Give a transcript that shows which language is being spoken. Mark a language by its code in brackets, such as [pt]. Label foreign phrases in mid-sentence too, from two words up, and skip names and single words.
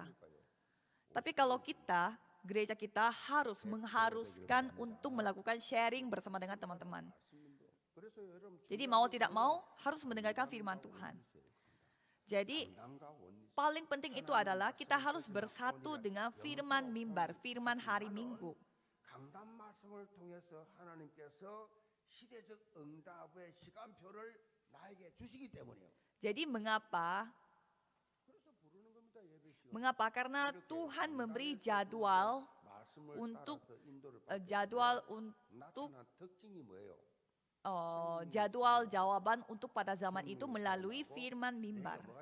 [id] Tapi kalau kita, gereja kita harus mengharuskan untuk melakukan sharing bersama dengan teman-teman. Jadi mau tidak mau harus mendengarkan firman Tuhan. Jadi paling penting itu adalah kita harus bersatu dengan firman mimbar, firman hari Minggu. [ko] 강단 말씀을 통해서 하나님께서 시대적 응답의 시간표를 나에게 주시기 때문이에요. [id] Jadi mengapa? Karena Tuhan memberi jadwal untuk jadwal jawaban untuk pada zaman itu melalui firman mimbar.